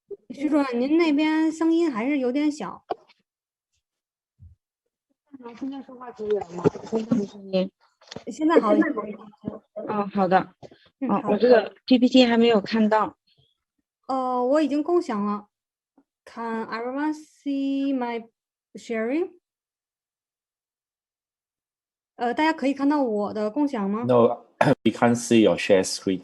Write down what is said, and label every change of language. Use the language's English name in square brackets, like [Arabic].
[Chinese] 徐主任，您那边声音还是有点小。现在说话可以了吗？声音。现在好一点。好的。我这个 PPT 还没有看到。我已经共享了。 [English] Can everyone see my sharing？ [Chinese] 大家可以看到我的共享吗 [English] No, we can't see your share screen.